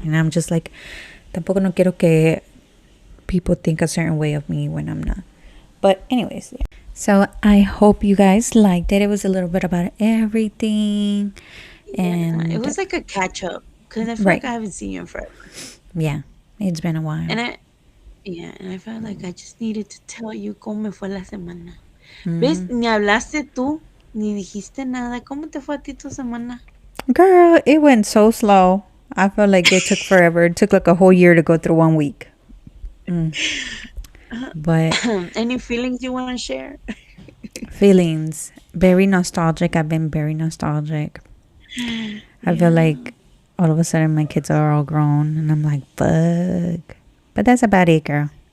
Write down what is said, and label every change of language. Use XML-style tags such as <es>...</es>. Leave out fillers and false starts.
<en>And I'm just like,</en> <es>tampoco no quiero que</es> <en>people think a certain way of me when I'm not. But anyways, yeah. So I hope you guys liked it. It was a little bit about everything. And it was like a catch up because I feel like I haven't seen you in forever. Yeah, it's been a while. And Yeah, and I felt like I just needed to tell you</en> <es>cómo me fue la semana. ¿Ves? Ni hablaste tú, ni dijiste nada. ¿Cómo te fue a ti tu semana?</es> <en>Girl, it went so slow. I felt like it took forever. It took like a whole year to go through 1 week. But Any feelings you want to share? feelings, very nostalgic. I've been very nostalgic. I feel like all of a sudden my kids are all grown and I'm like, fuck. But that's about it, girl.</en>